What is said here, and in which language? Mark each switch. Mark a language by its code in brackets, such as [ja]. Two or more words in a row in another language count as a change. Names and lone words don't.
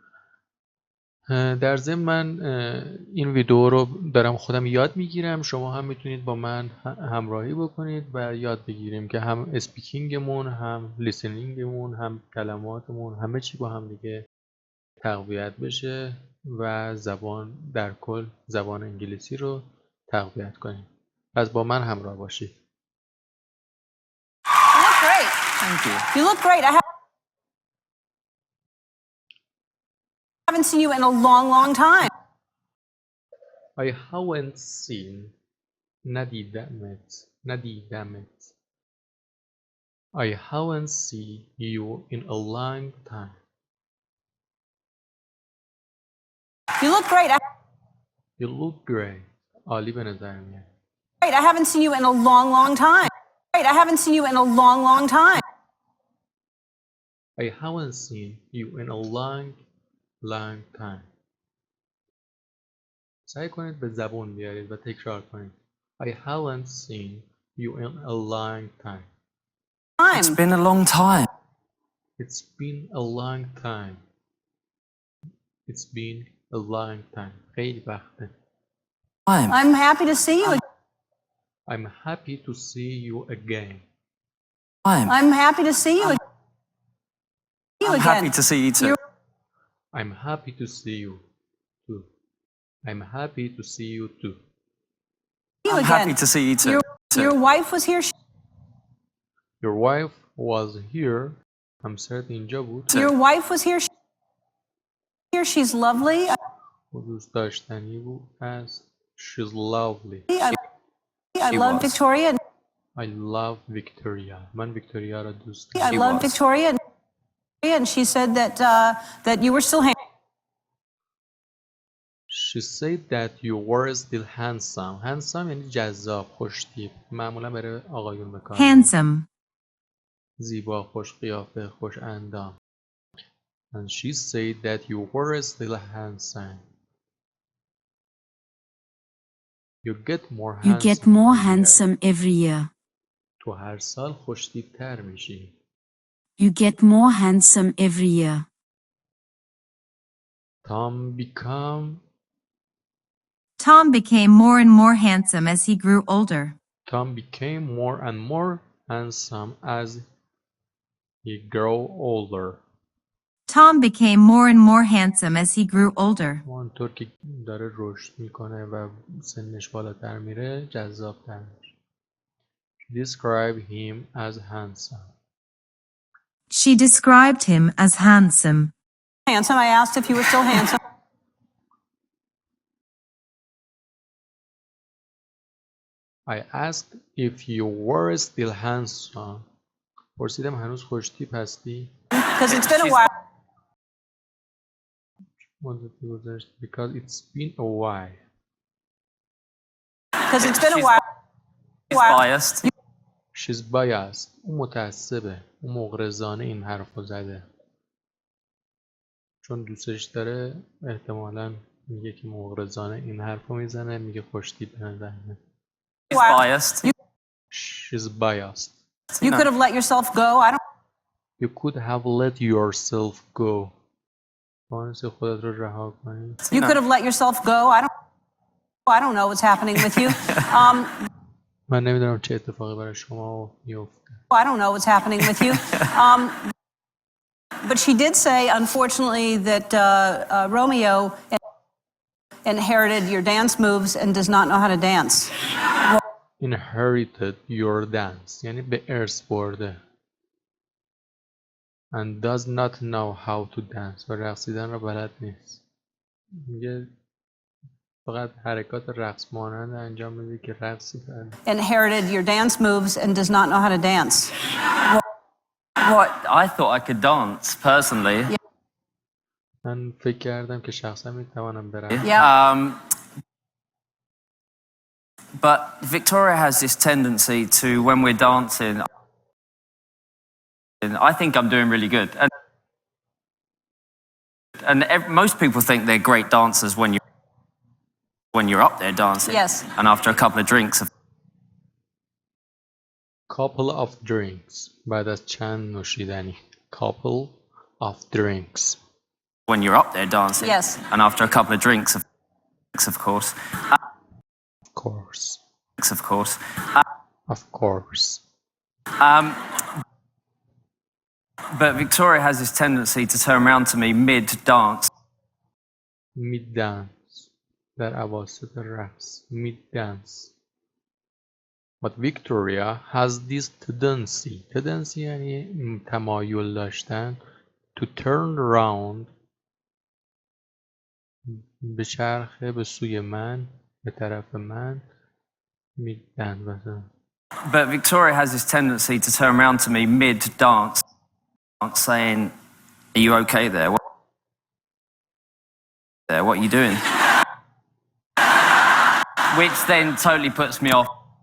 [fa] در ضمن من این ویدیو رو دارم خودم یاد میگیرم، شما هم میتونید با من همراهی بکنید و یاد بگیریم که هم اسپیکینگمون، هم لیسنینگمون، هم کلماتمون، همه چی با هم دیگه تقویت بشه و زبان در کل زبان انگلیسی رو تقویت کنیم. پس با من همراه باشید. [en] You look great. Thank you. You look great. I haven't seen you in a long, long time. I haven't seen ندیدمت I haven't seen you in a long time. You look great. You look great. [fa] عالی به نظر میاد. [en] Great. I haven't seen you in a long, long time. Great. I haven't seen you in a long, long time. I haven't seen you in a long, long time. [fa] سعی کنید به زبون بیارید و تکرار کنید. [en] I haven't seen you in a long time. It's been a long time. It's been a long time. It's been a long time. [fa] خیلی وقته. [en] I'm happy to see you. I'm happy to see you again. I'm happy to see you. I'm happy to see you too. I'm happy to see you too. I'm happy to see you too. I'm happy to see you too. Your wife was here. Your wife was here. [fa] همسرت اینجا بود. [en] Your wife was here. Here, she's lovely. [fa] دوست داشتنی بود است. [en] She's lovely. I love was. Victoria. I love Victoria. [fa] من ویکتوریا را دوست [en] I [fa] دارم. [en] love was. Victoria. And she said that you were still She said that you were still handsome. [fa] Handsome یعنی جذاب، خوش‌تیپ. معمولا برای آقایون به کار می‌بره. [en] handsome, [fa] زیبا، خوش قیافه، خوش اندام. [en] And she said that you were still handsome. You get more you handsome. get more every year. handsome every year. [fa] تو هر سال خوش‌تیپ‌تر میشی. [en] You get more handsome every year. Tom became more and more handsome as he grew older. Tom became more and more handsome as he grew older. Tom became more and more handsome as he grew older. [fa] اونطور که داره رشد میکنه و سنش بالاتر میره جذاب‌تر میشه. [en] Describe him as handsome. She described him as handsome. handsome. I asked if you were still handsome. I asked if you were still handsome. [fa] پرسیدم هنوز خوش‌تیپ هستی؟ [en] Because it's been a while. [fa] مدتی گذشت. [en] Because it's been a while. Because it's been a while. She's biased. She's biased. [fa] اون متعصبه. اون مغرضانه این حرفو زده. چون دوستش داره احتمالاً میگه که مغرضانه این حرفو میزنه، میگه خوش‌تیپ به نظر میاد. [en] She's biased. She's biased. You could have let yourself go. You could have let yourself go. [fa] توانستی خودت رو رها کنی. [en] You could have let yourself go. I don't know what's happening with you. [fa] من نمیدونم چه اتفاقی برای شما میفته. [en] I don't know what's happening with you. But she did say, unfortunately, that Romeo inherited your dance moves and does not know how to dance. Inherited your dance [fa] یعنی به ارث برده. [en] And does not know how to dance [fa] و رقصیدن را بلد نیست. میگه فقط حرکات رقص مانند انجام میده که رقصی کرده. [en] Inherited your dance moves and does not know how to dance. What? I thought I could dance, personally. [fa] من فکر کردم که شخصا میتوانم برم. [en] Yeah. But Victoria has this tendency to, when we're dancing, I think I'm doing really good. And most people think they're great dancers when you're up there dancing. Yes. And after a couple of drinks. Couple of drinks. [fa] بعد از چند نوشیدنی. [en] Couple of drinks. When you're up there dancing. Yes. And after a couple of drinks, of course. Of course. Of course. Of course. But Victoria has this tendency to turn around to me mid-dance. Mid-dance. [fa] در اواسط رقص. [en] Mid-dance. But Victoria has this tendency. [fa] Tendency یعنی تمایل داشتن. [en] To turn around. [fa] به چرخه به سوی من. به طرف من. [en] Mid-dance. But Victoria has this tendency to turn around to me mid-dance. Saying, are you okay there? What are you doing? Which then totally puts me off.